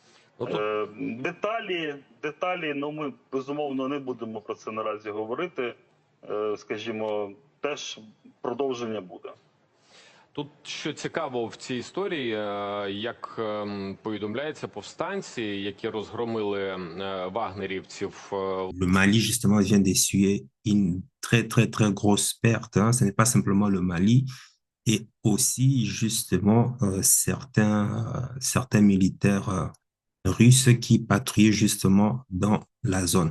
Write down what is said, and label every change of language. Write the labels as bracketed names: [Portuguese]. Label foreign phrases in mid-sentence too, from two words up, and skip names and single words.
[Ukrainian] Деталі, ми, безумовно, не будемо про це наразі говорити, скажімо, теж продовження буде. Тут, що цікаво в цій історії, як повідомляється, повстанці, які розгромили вагнерівців. [French] Le Mali, justement, vient d'essuyer une très, très, très grosse perte. Hein. Ce n'est pas simplement le Mali. Et aussi, justement, certains militaires russes qui patrouillaient justement dans la zone.